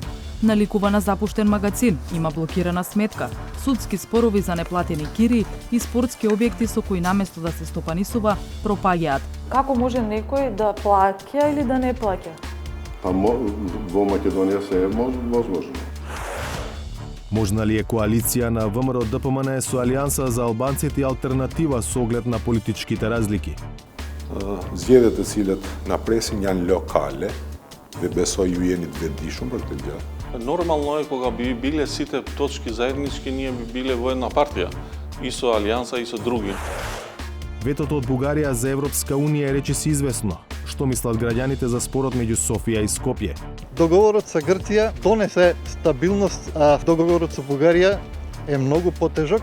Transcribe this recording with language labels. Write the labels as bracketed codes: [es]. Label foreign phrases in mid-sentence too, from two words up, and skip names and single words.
[mk] Наликува на запуштен магазин, има блокирана сметка, судски спорови за неплатени кири и спортски објекти со кои наместо да се стопанисува, пропаѓаат. Како може некој да плаќа или да не плаќа? Па во Македонија се е возможно. Можна ли е коалиција на ВМРО ДПМН со Алијанса за албанците и алтернатива со оглед на политичките разлики? [sq] Zgjedhjet e cilat na presin janë lokale dhe besoj ju jeni të vetëdijshëm për këtë gjë. [mk] Нормално е кога би биле сите точки заеднички, ние би биле во една партија, и со Алијанса и со други. Ветото од Бугарија за Европска Унија е речиси известно. Што мислат граѓаните за спорот меѓу Софија и Скопје? Договорот со Грција донесе стабилност, а договорот со Бугарија е многу потежок.